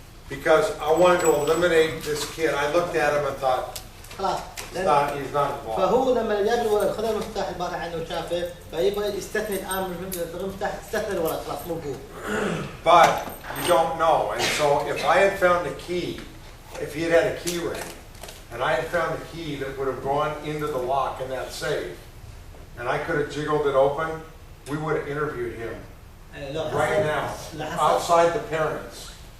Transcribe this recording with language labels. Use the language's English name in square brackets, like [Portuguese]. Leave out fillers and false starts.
[English] Because I wanted to eliminate this kid. I looked at him and thought, [Arabic] خلاص. [English] he's not involved. [Arabic] فهو لما جاب الولد خذ المفتاح البارح عنه وشافه، فيبغى يستثني الان من المفتاح، استثنى الولد خلاص مو هو. [English] But you don't know. And so if I had found a key, if he had had a key ring, and I had found a key that would have gone into the lock in that safe, and I could have jiggled it open, we would have interviewed him right now, outside the parents.